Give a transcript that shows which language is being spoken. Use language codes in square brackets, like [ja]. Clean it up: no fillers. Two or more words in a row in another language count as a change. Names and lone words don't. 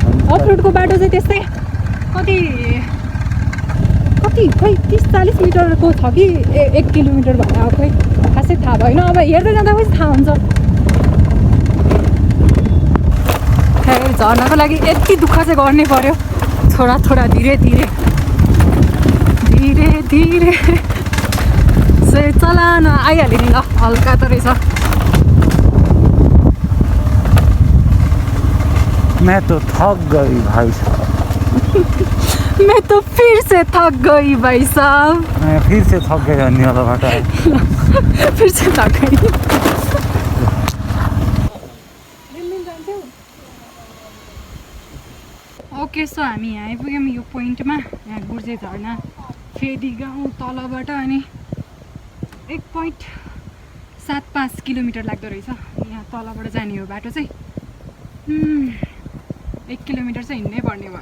[ne] अफरोडको बाटो चाहिँ त्यस्तै कति कति खै 30-40 मिटरको छ कि 1 किलोमिटर भने अब खै खासै थाहा भएन। अब हेर्दै जाँदा पनि थाहा हुन्छ। खै झर्नको लागि यति दुःख चाहिँ गर्नै पर्यो। [hi] थोडा थोडा धीरे धीरे धीरे धीरे से [ne] चलान आइहाल्यो नि ल। हल्का त रहेछ। [hi] मैं तो थक गई भाई साहब। मैं तो फिर से थक गई भाई साहब। मैं फिर से थक गई अन्य वाला बाटो फिर से थक गई। [en] OK so [ne] हामी यहाँ आइपुग्यौँ यो पोइन्टमा। यहाँ गुर्जे झर्ना फेदी गाउँ तलबाट अनि 1.75 किलोमिटर लाग्दो रहेछ। यहाँ तलबाट जाने हो बाटो चाहिँ। 1 किलोमिटर चाहिँ हिँड्नै पर्ने भयो।